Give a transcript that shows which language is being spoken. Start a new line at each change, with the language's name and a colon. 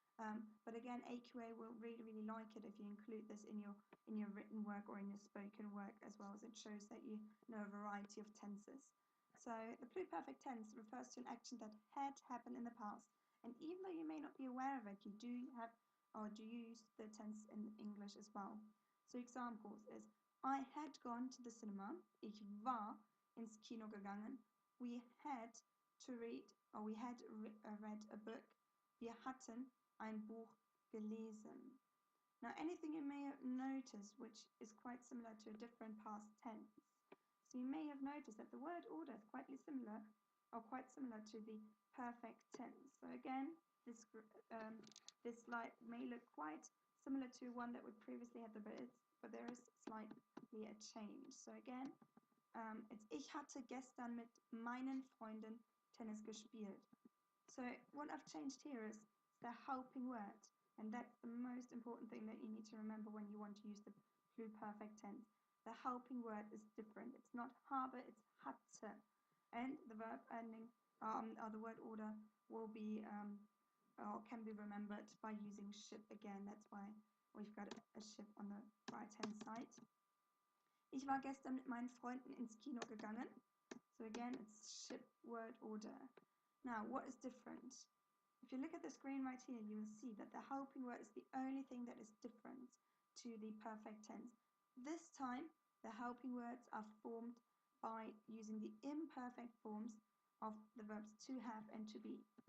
English: But again, AQA will really like it if you include this in your written work or in your spoken work, as well as it shows that you know a variety of tenses. So the pluperfect tense refers to an action that had happened in the past. And even though you may not be aware of it, you do have or do you use the tense in English as well. So examples is I had gone to the cinema.
German: Ich war ins Kino gegangen.
English: We had to read or we had read a book.
German: Wir hatten ein Buch gelesen.
English: Now anything you may have noticed which is quite similar to a different past tense. So you may have noticed that the word order is quite similar to the perfect tense. So again, this slide may look quite similar to one that we previously had, but there is slightly a change. So again, it's
German: Ich hatte gestern mit meinen Freunden Tennis gespielt.
English: So what I've changed here is the helping word, and that's the most important thing that you need to remember when you want to use the pluperfect tense. The helping word is different. It's not habe, it's hatte, and the verb ending or the word order will be or can be remembered by using ship again. That's why we've got a ship on the right hand side.
German: Ich war gestern mit meinen Freunden ins Kino gegangen.
English: So again, it's ship word order. Now, what is different? If you look at the screen right here, you will see that the helping word is the only thing that is different to the perfect tense. This time, the helping words are formed by using the imperfect forms of the verbs to have and to be.